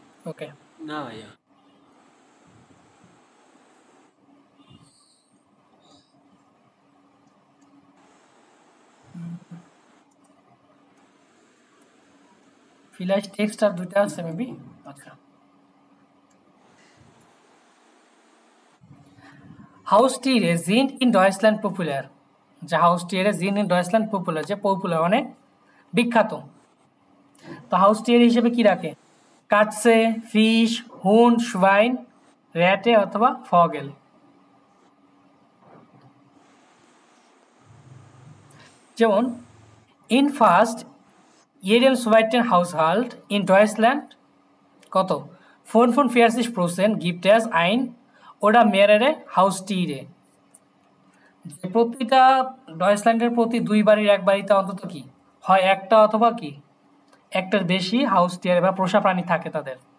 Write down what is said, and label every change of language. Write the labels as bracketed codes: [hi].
[bn] ওকে, না ভাইয়া। vielleicht text আর দুইটা আছে মেবি। আচ্ছা, [de] Haustiere sind in Deutschland popular, যে Haustiere sind in Deutschland popular, [bn] যে পপুলার অনেক বিখ্যাত। তো হাউস্টিয়ার হিসেবে কি রাখে, কাটসে, ফিশ, হুন, শোয়াইন, র্যাটে অথবা ফগেল। যেমন in first [de] jedem zweiten Haushalt in Deutschland [bn] কত 45% [de] gibt es ein oder mehrere Haustiere, [bn] যে প্রতিটা ডয়েচল্যান্ডের প্রতি দুই বাড়ির এক বাড়িতে অন্তত কি হয় একটা অথবা কি একটার বেশি হাউস্টিয়ার বা পোষা প্রাণী থাকে তাদের।